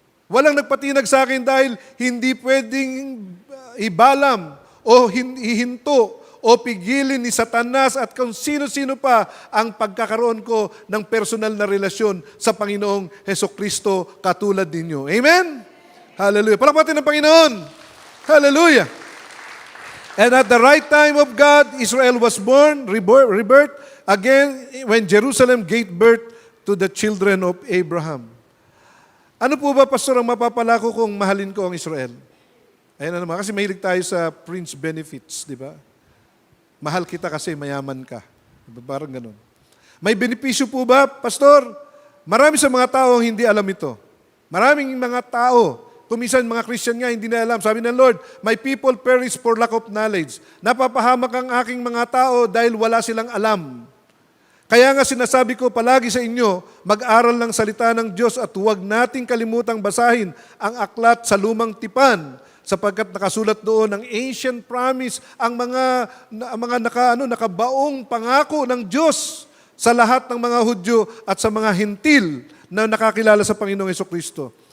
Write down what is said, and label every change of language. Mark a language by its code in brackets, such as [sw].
[tl] Walang nagpatinag sa akin dahil hindi pwedeng ibalam o hihinto o pigilin ni Satanas at kung sino-sino pa ang pagkakaroon ko ng personal na relasyon sa Panginoong Hesukristo katulad ninyo. Amen? Hallelujah. Palakpatin ng Panginoon. Hallelujah. [en] And at the right time of God, Israel was born, rebirth, again when Jerusalem gave birth to the children of Abraham. [tl] Ano po ba, Pastor, ang mapapala ko kung mahalin ko ang Israel? Ayan na naman, kasi mahilig tayo sa Prince Benefits, di ba? Mahal kita kasi mayaman ka. Diba? Parang ganun. May benepisyo po ba, Pastor? Marami sa mga tao ang hindi alam ito. Maraming mga tao, kuminsan mga Christian nga, hindi na alam. [en] Sabi ng Lord, my people perish for lack of knowledge. [tl] Napapahamak ang aking mga tao dahil wala silang alam. Kaya nga sinasabi ko palagi sa inyo, mag-aral ng salita ng Diyos at huwag nating kalimutang basahin ang aklat sa lumang tipan sapagkat nakasulat doon ang [en] ancient promise, [tl] ang mga nakabaong pangako ng Diyos sa lahat ng mga Hudyo at sa mga Hentil na nakakilala sa Panginoong Hesukristo.